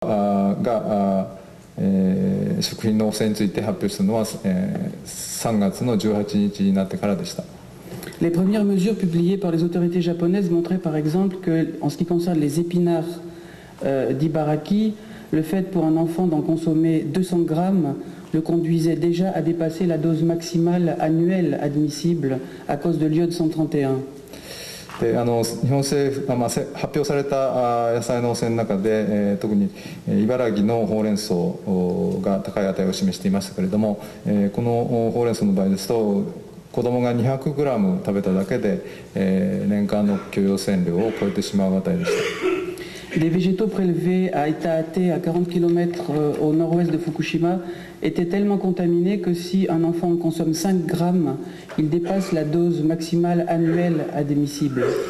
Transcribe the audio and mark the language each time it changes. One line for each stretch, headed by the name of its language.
Japanese: が食品の汚染について発表したのは、3月の18日になってからでした。
French: Les premières mesures publiées par les autorités japonaises montraient par exemple que, en ce qui concerne les épinards d'Ibaraki, le fait pour un enfant d'en consommer 200 grammes le conduisait déjà à dépasser la dose maximale annuelle admissible à cause de l'iode 131.
Japanese: で日本政府が、発表された野菜の汚染の中で、特に茨城のほうれん草が高い値を示していましたけれども、このほうれん草の場合ですと子どもが 200g 食べただけで、年間の許容線量を超えてしまう値でした。
French: Des végétaux prélevés à Itaate, à 40 km au nord-ouest de Fukushima, étaient tellement contaminés que si un enfant en consomme 5 grammes, il dépasse la dose maximale annuelle admissible.